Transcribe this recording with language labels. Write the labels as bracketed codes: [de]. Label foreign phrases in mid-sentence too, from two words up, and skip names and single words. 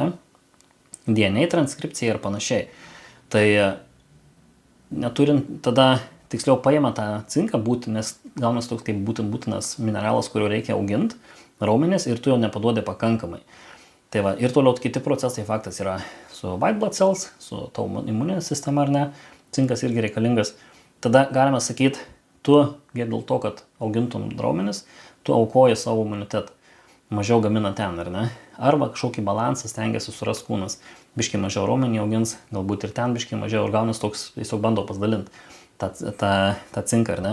[lt] DNA transkripcija ir panašiai. Tai neturint tada, tiksliau paima tą cinką nes gaunas toks kaip būtinas mineralas, kurio reikia auginti, raumenis, ir tu jo nepaduodi pakankamai. Tai va, ir toliau kiti procesai, faktas yra su [en] white blood cells, [lt] su tavo imuninė sistema ar ne, cinkas irgi reikalingas. Tada galime sakyti, tu dėl to, kad augintum raumenis, tu aukoji savo imunitetą, mažiau gamina ten, ar ne? Arba kažkokį balansą stengiasi suras kūnas, biškiai mažiau raumenį augins, galbūt ir ten biškiai mažiau, ir gaunas toks, tiesiog bando pasidalinti tą cinką, ar ne?